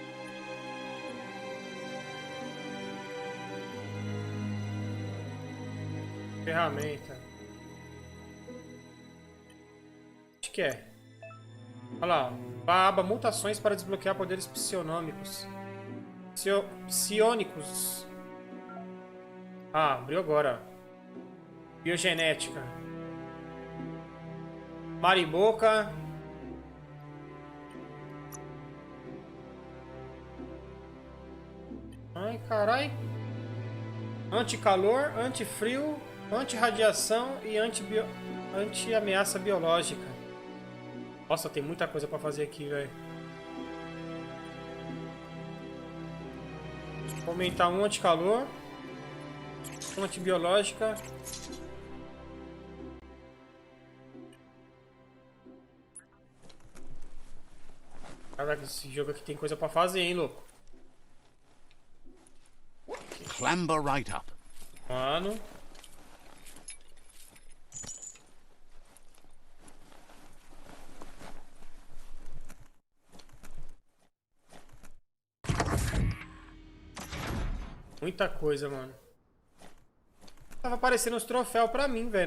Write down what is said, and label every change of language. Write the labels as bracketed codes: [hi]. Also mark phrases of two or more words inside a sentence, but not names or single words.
[pt] Ferramenta. Acho que é. Olha lá. A aba mutações para desbloquear poderes psionômicos. Psionicos. Ah, abriu agora. Biogenética. Mariboca. Ai, carai. Anticalor, antifrio, antirradiação e anti-ameaça biológica. Nossa, tem muita coisa pra fazer aqui, velho. Vou aumentar um anticalor. Um antibiológica. Caraca, esse jogo aqui tem coisa pra fazer, hein, louco? [en] Clamber right up. [pt] Mano. Muita coisa, mano. Tava aparecendo uns troféus pra mim, velho.